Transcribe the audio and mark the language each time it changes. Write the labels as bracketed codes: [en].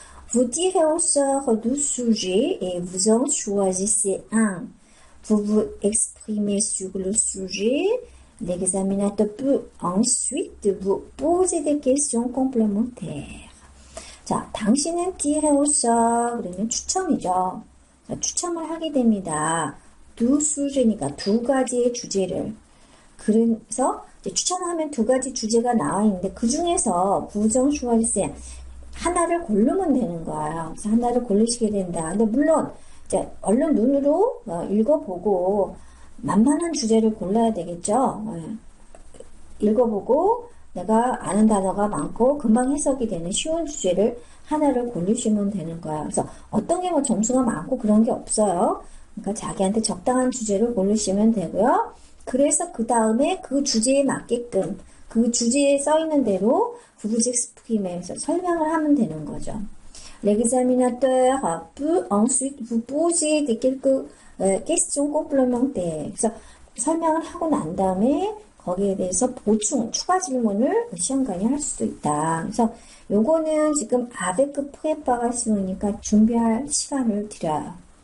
[fr] Vous tirez au sort 12 sujets et vous en choisissez un. Vous vous exprimez sur le sujet. L'examinateur peut ensuite vous poser des questions complémentaires. [ko] 자, 당신은 [fr] tiré au sort [ko] 그러면 추첨이죠. 자, 추첨을 하게 됩니다. 두 sujet니까 두 가지의 주제를. 그래서 추천하면 두 가지 주제가 나와 있는데 그 중에서 부정 슈왈세 하나를 고르면 되는 거예요. 그래서 하나를 고르시게 된다. 근데 물론 이제 얼른 눈으로 읽어보고 만만한 주제를 골라야 되겠죠. 읽어보고 내가 아는 단어가 많고 금방 해석이 되는 쉬운 주제를 하나를 고르시면 되는 거예요. 그래서 어떤 게 점수가 많고 그런 게 없어요. 그러니까 자기한테 적당한 주제를 고르시면 되고요. 그래서 그 다음에 그 주제에 맞게끔 그 주제에 써 있는 대로 부부직스프림에서 설명을 하면 되는 거죠. [fr] L'examinateur peut ensuite vous poser quelques questions complémentaires. [ko] 그래서 설명을 하고 난 다음에 거기에 대해서 보충, 추가 질문을 시험관이 할 수도 있다. 그래서 요거는 지금 [fr] avec préparation [ko] 준비할 시간을 드려요.